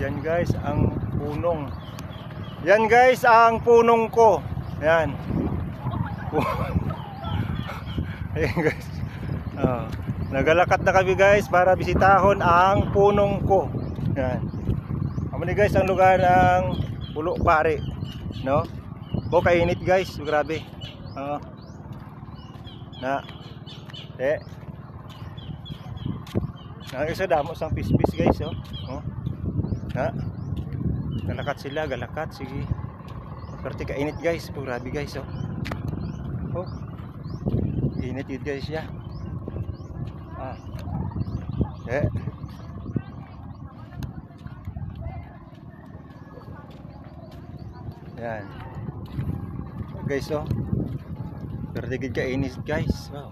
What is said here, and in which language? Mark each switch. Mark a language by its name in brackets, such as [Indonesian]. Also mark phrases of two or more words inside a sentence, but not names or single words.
[Hiligaynon] Yan guys ang punong. Yan guys ang punong ko. Yan. Ayan guys. Nagalakat na kami guys para bisitahon ang punong ko. Yan. Amo ni guys ang lugar ng Pulo Pari, no? O kainit guys, grabe. Na. Isa damo sang pispis guys, oh. Ha. Galakat sila, galakat sige. Perti kainit guys, grabe guys, oh. Oh. Init yun guys ya. Yan. Guys, oh. Perti gid kainit guys. Wow.